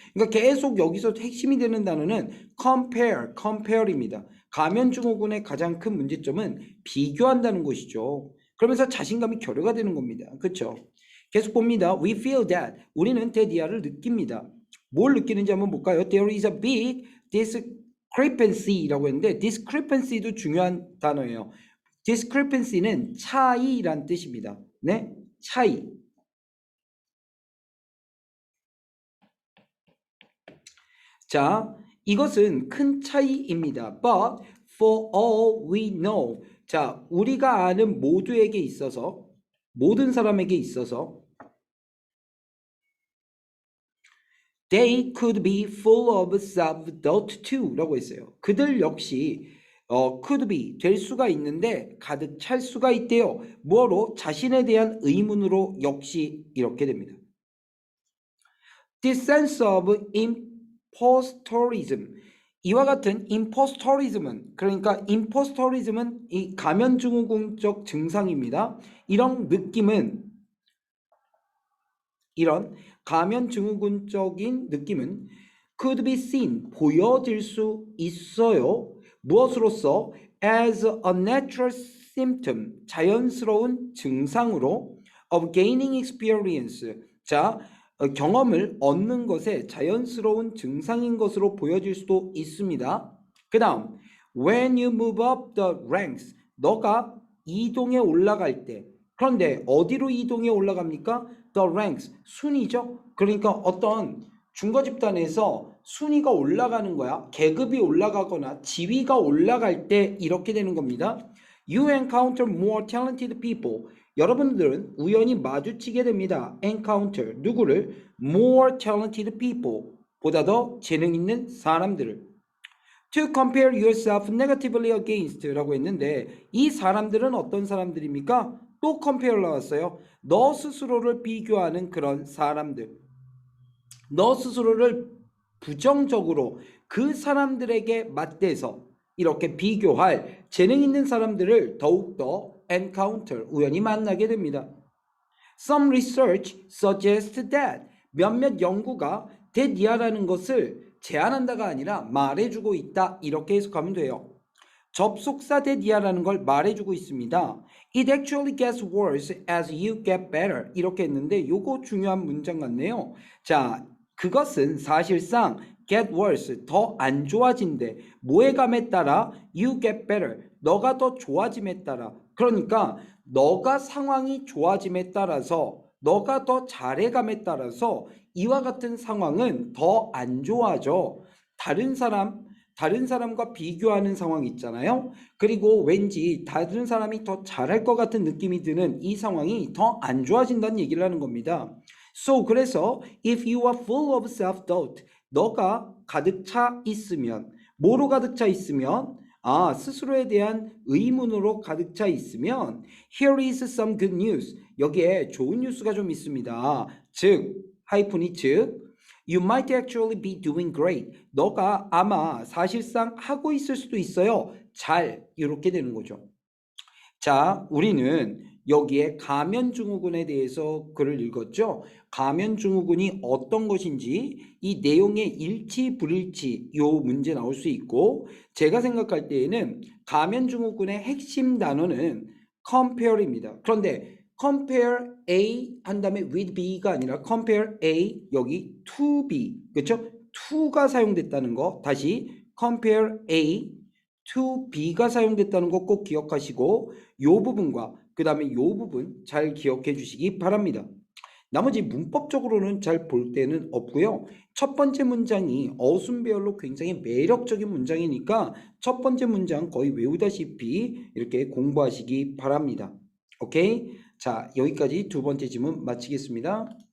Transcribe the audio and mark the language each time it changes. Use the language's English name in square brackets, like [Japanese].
[Korean] 그러니까 계속 여기서 핵심이 되는 단어는 compare입니다. 가면증후군의 가장 큰 문제점은 비교한다는 것이죠. 그러면서 자신감이 결여가 되는 겁니다. 그렇죠? 계속 봅니다. [English] We feel that. [Korean] 우리는 대디아를 느낍니다. 뭘 느끼는지 한번 볼까요? [English] There is a big discrepancy라고 했는데 discrepancy도 [Korean] 중요한 단어예요. discrepancy는 차이란 뜻입니다. 네? 차이. 자, 이것은 큰 차이입니다. [English] But for all we know. [Korean] 자, 우리가 아는 모두에게 있어서, 모든 사람에게 있어서 [English] they could be full of self-doubt too [Korean] 라고 했어요. 그들 역시 could be 될 수가 있는데 가득 찰 수가 있대요. 뭐로? 자신에 대한 의문으로 역시 이렇게 됩니다. [English] This sense of impostorism. [Korean] 이와 같은 impostorism은, 그러니까 impostorism은 이 가면증후군적 증상입니다. 이런 느낌은, 이런 가면증후군적인 느낌은 [English] could be seen, [Korean] 보여질 수 있어요. 무엇으로써? [English] as a natural symptom, [Korean] 자연스러운 증상으로 [English] of gaining experience. [Korean] 자, 경험을 얻는 것에 자연스러운 증상인 것으로 보여질 수도 있습니다. 그 다음, [English] when you move up the ranks, [Korean] 너가 이동에 올라갈 때, 그런데 어디로 이동에 올라갑니까? [English] The ranks, [Korean] 순위죠. 그러니까 어떤 중거 집단에서 순위가 올라가는 거야. 계급이 올라가거나 지위가 올라갈 때 이렇게 되는 겁니다. [English] You encounter more talented people. [Korean] 여러분들은 우연히 마주치게 됩니다. encounter, 누구를? [English] more talented people, [Korean] 보다 더 재능 있는 사람들을. [English] to compare yourself negatively against [Korean] 라고 했는데 이 사람들은 어떤 사람들입니까? 또 compare 나왔어요. 너 스스로를 비교하는 그런 사람들. 너 스스로를 부정적으로 그 사람들에게 맞대서 이렇게 비교할 재능 있는 사람들을 더욱더 encounter, 우연히 만나게 됩니다. [English] Some research suggests that. [Korean] 몇몇 연구가 대디아라는 것을 제안한다가 아니라 말해주고 있다, 이렇게 해석하면 돼요. 접속사 대디아라는 걸 말해주고 있습니다. [English] It actually gets worse as you get better, [Korean] 이렇게 했는데 요거 중요한 문장 같네요. 자, 그것은 사실상 get worse, 더 안 좋아진대. 뭐의 감에 따라? [English] You get better, [Korean] 너가 더 좋아짐에 따라. 그러니까 너가 상황이 좋아짐에 따라서, 너가 더 잘해감에 따라서 이와 같은 상황은 더 안 좋아져. 다른 사람과 비교하는 상황이 있잖아요. 그리고 왠지 다른 사람이 더 잘할 것 같은 느낌이 드는 이 상황이 더 안 좋아진다는 얘기를 하는 겁니다. So, 그래서 [English] if you are full of self-doubt, [Korean] 너가 가득 차 있으면, 뭐로 가득 차 있으면? 스스로에 대한 의문으로 가득 차 있으면 [English] here is some good news. [Korean] 여기에 좋은 뉴스가 좀 있습니다. [English] 즉, [Korean] 하이픈이 [English] 즉 You might actually be doing great. [Korean] 너가 아마 사실상 하고 있을 수도 있어요. 잘, 이렇게 되는 거죠. 자, 우리는 여기에 가면증후군에 대해서 글을 읽었죠. 가면증후군이 어떤 것인지, 이 내용의 일치 불일치, 요 문제 나올 수 있고, 제가 생각할 때에는 가면증후군의 핵심 단어는 compare입니다. 그런데 compare A 한 다음에 with B가 아니라 compare A, 여기 to B, 그렇죠? to가 사용됐다는 거, 다시 compare A to B가 사용됐다는 거 꼭 기억하시고 요 부분과 그 다음에 요 부분 잘 기억해 주시기 바랍니다. 나머지 문법적으로는 잘 볼 때는 없고요. 첫 번째 문장이 어순배열로 굉장히 매력적인 문장이니까 첫 번째 문장 거의 외우다시피 이렇게 공부하시기 바랍니다. 오케이? 자, 여기까지 두 번째 지문 마치겠습니다.